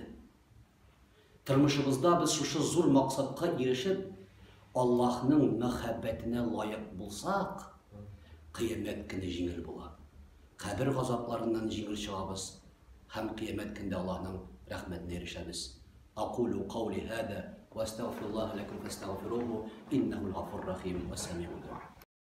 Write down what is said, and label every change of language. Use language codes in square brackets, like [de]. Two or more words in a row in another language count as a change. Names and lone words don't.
[tt] Тормышыбызда без шушы зур максатка ирешеп, Аллаһның мәхәббәтенә лайык булсак, кыямәт көне җиңел була. Кабер газапларыннан җиңел чыгабыз һәм кыямәт көндә Аллаһның рәхмәтенә ирешәбез. [ar] أقول قولي هذا وأستغفر الله لكم فاستغفروه إنه الغفور الرحيم وسميع الدعاء.